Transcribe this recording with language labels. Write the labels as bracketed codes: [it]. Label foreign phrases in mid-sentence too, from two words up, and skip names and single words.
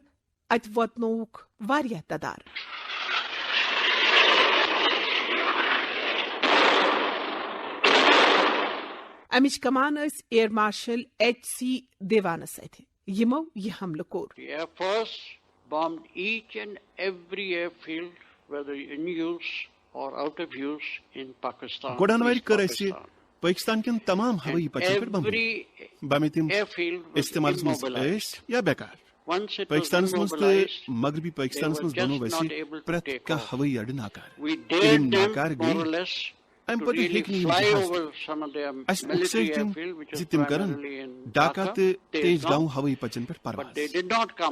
[ks] اتہِ واتنووُکھ واریاہ تدار. امِچ کمان ٲسۍ ایئر مارشل H.C. دیوانس اتھِ. یِمو یہ حملہٕ کوٚر. [en] bombed each and every airfield, whether in use or out of use in Pakistan. [ks] گۄڈنوارِ کٔر اسہِ پٲکستان کٮ۪ن تمام ہوٲیی پچن پٮ۪ٹھ بمبٲری تِم استعمالس منٛز ٲسۍ یا بیکار. پٲکستانس منٛز تہٕ مغربی پٲکستانس منٛز بنوو اسہِ پرٛٮ۪تھ کانٛہہ ہوٲیی اڈٕ ناکار. یِم ناکار گٔیہِ امہِ پتہٕ ہیٚکۍ نہٕ یِم جہاز اسہِ اُکسٲے تِم زِ تِم کرن ڈھاکہ تہٕ تیج گاؤں ہوٲیی پچن پٮ۪ٹھ پرواز.